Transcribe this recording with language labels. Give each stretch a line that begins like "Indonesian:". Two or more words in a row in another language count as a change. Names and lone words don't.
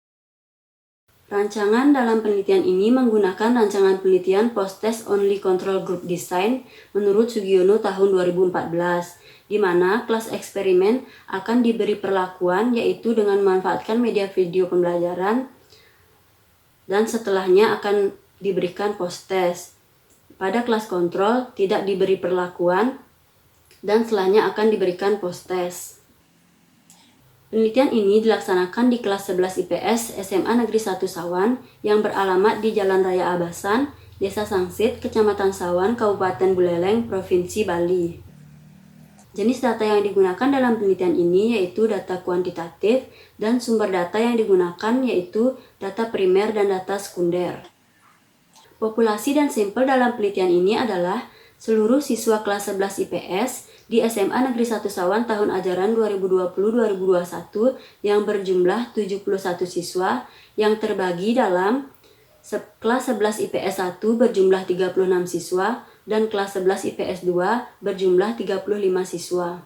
Indonesian: Rancangan dalam penelitian ini menggunakan rancangan penelitian
English: Post-Test Only Control Group Design
Indonesian: menurut Sugiono tahun 2014, di mana kelas eksperimen akan diberi perlakuan yaitu dengan memanfaatkan media video pembelajaran dan setelahnya akan diberikan post-test. Pada kelas kontrol tidak diberi perlakuan dan setelahnya akan diberikan post-test. Penelitian ini dilaksanakan di kelas 11 IPS SMA Negeri 1 Sawan yang beralamat di Jalan Raya Abasan, Desa Sangsit, Kecamatan Sawan, Kabupaten Buleleng, Provinsi Bali. Jenis data yang digunakan dalam penelitian ini yaitu data kuantitatif dan sumber data yang digunakan yaitu data primer dan data sekunder. Populasi dan sampel dalam penelitian ini adalah seluruh siswa kelas 11 IPS di SMA Negeri 1 Sawan tahun ajaran 2020-2021 yang berjumlah 71 siswa yang terbagi dalam kelas 11 IPS 1 berjumlah 36 siswa dan kelas 11 IPS 2 berjumlah 35 siswa.